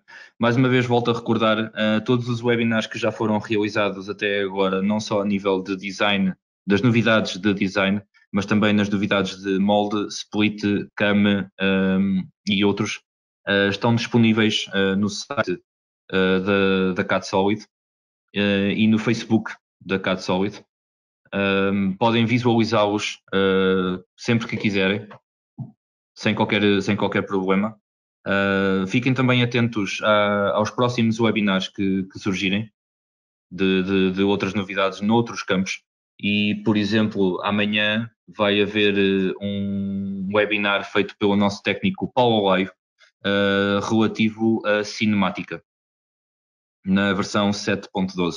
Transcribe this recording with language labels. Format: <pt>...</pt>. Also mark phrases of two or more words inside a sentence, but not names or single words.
<pt>Mais uma vez volto a recordar todos os webinars que já foram realizados até agora, não só a nível de design, das novidades de design, mas também nas novidades de molde,</pt> <en>split, cam</en> <pt>e outros, estão disponíveis no site da CAD Solid e no Facebook da CAD Solid. Podem visualizá-los sempre que quiserem, sem qualquer problema. Fiquem também atentos aos próximos webinars que surgirem de outras novidades noutros campos. E, por exemplo, amanhã vai haver um webinar feito pelo nosso técnico Paulo Live relativo à cinemática, na versão 7.12.</pt>